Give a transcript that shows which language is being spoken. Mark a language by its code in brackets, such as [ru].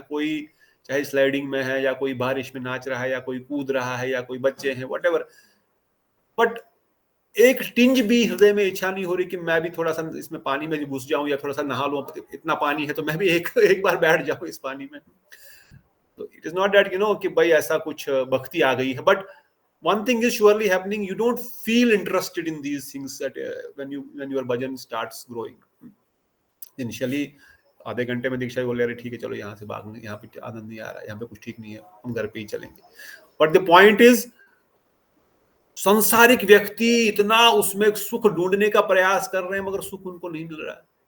[hi] कोई चाहे स्लाइडिंग में है, या कोई बारिश में नाच रहा है, या कोई कूद रहा है, या कोई बच्चे हैं, व्हाटएवर। बट एक टिंज भी हृदय में इच्छा नहीं हो रही कि मैं भी थोड़ा सा इसमें पानी में घुस जाऊं, या थोड़ा सा नहा लूं, इतना पानी है तो मैं भी एक बार बैठ जाऊं इस पानी में। [en] तो it is not that [hi] कि भाई ऐसा कुछ भक्ति आ गई है, [en] But one thing is surely happening, you don't feel interested in these things that when your bhajan starts growing. [hi] Initially आधे घंटे में दीक्षा बोले, अरे ठीक है चलो यहाँ से भागने, यहाँ पे आनंद नहीं आ रहा है, यहाँ पे कुछ ठीक नहीं है, हम घर पे ही चलेंगे। बट द पॉइंट इज, संसारिक व्यक्ति इतना उसमें सुख ढूंढने का प्रयास कर रहे हैं, मगर सुख उनको नहीं मिल रहा है।